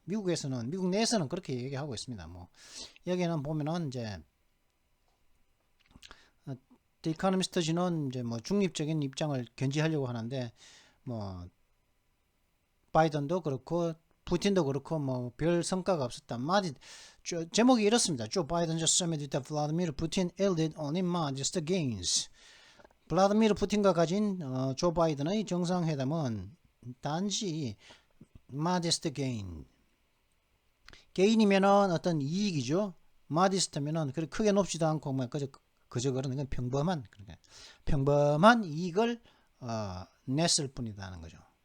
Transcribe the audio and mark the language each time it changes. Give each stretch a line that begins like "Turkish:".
Korean: 미국 내에서는 그렇게 얘기하고 있습니다. 여기는 보면은 이제 더 이코노미스트지는 이제 중립적인 입장을 견지하려고 하는데 바이든도 그렇고 푸틴도 그렇고 별 성과가 없었다. 제목이 이렇습니다.
English: Joe Biden just summit with Vladimir Putin yielded only modest gains.
Korean: 블라디미르 푸틴과 가진 조 바이든의 정상회담은 단지
English: modest gain.
Korean: 게인이면은 어떤 이익이죠. modest면은 그렇게 크게 높지도 않고 그저 그런 평범한 이익을 냈을 뿐이다는 거죠.